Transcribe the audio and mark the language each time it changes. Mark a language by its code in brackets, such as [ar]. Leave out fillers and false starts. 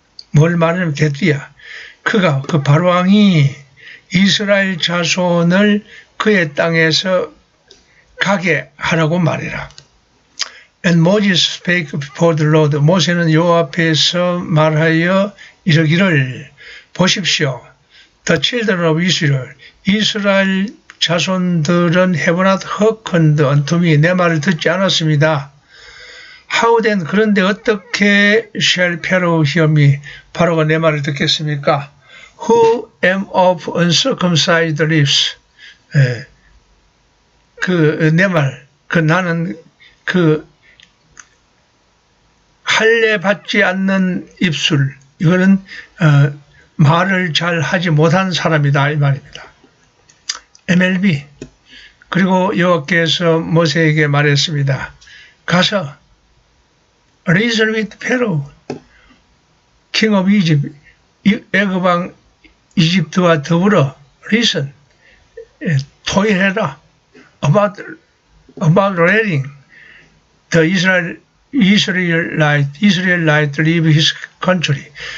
[ko] 뭘 말하냐면 대띠야. 그 바로 왕이 이스라엘 자손을 그의 땅에서 가게 하라고 말해라. [en] And Moses spake before the Lord. [ko] 모세는 여호와 앞에서 말하여 이르기를 보십시오. [en] The children of Israel. [ko] 이스라엘 자손들은 [en] have not hearkened unto me. [ko] 내 말을 듣지 않았습니다. [en] How then [ko] 그런데 어떻게 [en] shall Pharaoh hear me? [ko] 바로가 내 말을 듣겠습니까? [en] Who am of uncircumcised lips. [ko] 내 말, 나는 할례 받지 않는 입술. 이거는 말을 잘 하지 못한 사람이다 이 말입니다. [en] MLB. [ko] 그리고 여호와께서 모세에게 말했습니다. 가서 [en] reason with Pharaoh, king of Egypt, [ko] 애굽 왕 이집트와 더불어 [en] reason, [ko] 토의해라 [en] about letting the Israelite leave his country.